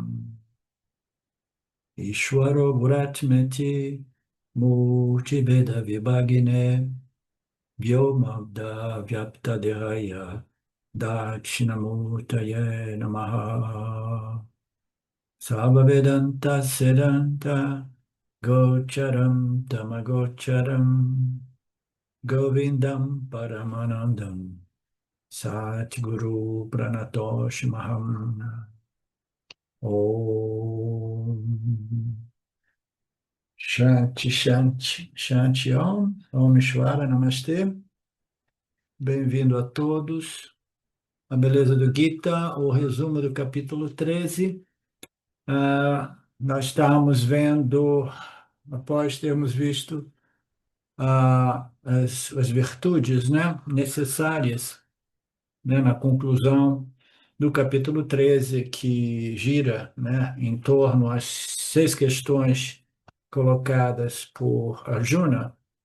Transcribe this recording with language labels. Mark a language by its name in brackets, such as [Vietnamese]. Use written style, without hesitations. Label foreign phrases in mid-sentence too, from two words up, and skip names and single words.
[Sanskrit] ईश्वरो गुर्वात्मेति मूर्तिभेद विभागिने व्योमवद् व्याप्त देहाय दक्षिणामूर्तये नमः सदा वेदान्त सिद्धान्त गोचरं तमगोचरं गोविन्दं परमानन्दं सद्गुरुं प्रणतोऽस्म्यहम् ॐ शान्तिः शान्तिः शान्तिः ॐ ईश्वर नमस्ते. [Portuguese] Bem-vindo a todos. A beleza do Gita, o resumo do capítulo 13. Nós estamos vendo, após termos visto as virtudes, né, necessárias, né, na conclusão do capítulo 13, que gira, né, em torno às 6 questões colocadas por Arjuna,